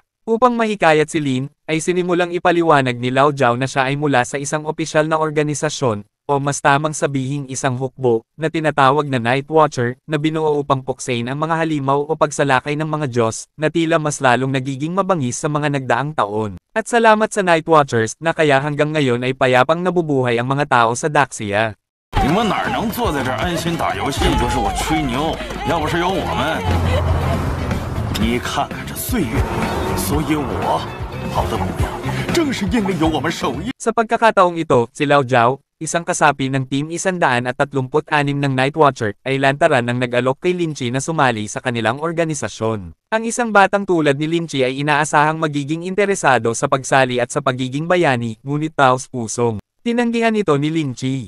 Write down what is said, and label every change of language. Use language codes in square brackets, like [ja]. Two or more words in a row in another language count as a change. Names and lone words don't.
[tl] Upang mahikayat si Lin, ay sinimulang ipaliwanag ni Lao Jiao na siya ay mula sa isang opisyal na organisasyon, o mas tamang sabihing isang hukbo, na tinatawag na Night Watcher, na binuo upang puksain ang mga halimaw o pagsalakay ng mga Diyos, na tila mas lalong nagiging mabangis sa mga nagdaang taon. At salamat sa Night Watchers, na kaya hanggang ngayon ay payapang nabubuhay ang mga tao sa Daxia. [zh] 你们哪能坐在这儿安心打游戏？不是我吹牛，要不是有我们，你看看这岁月，所以我好的模样，正是因为有我们守夜。 [tl] Sa pagkakataong ito, si Lao Jiao, isang kasapi ng Team 136 ng Night Watcher, ay lantaran ng nag-alok kay Lin Chi na sumali sa kanilang organisasyon. Ang isang batang tulad ni Lin Chi ay inaasahang magiging interesado sa pagsali at sa pagiging bayani, ngunit taos-pusong tinanggihan ito ni Lin Chi.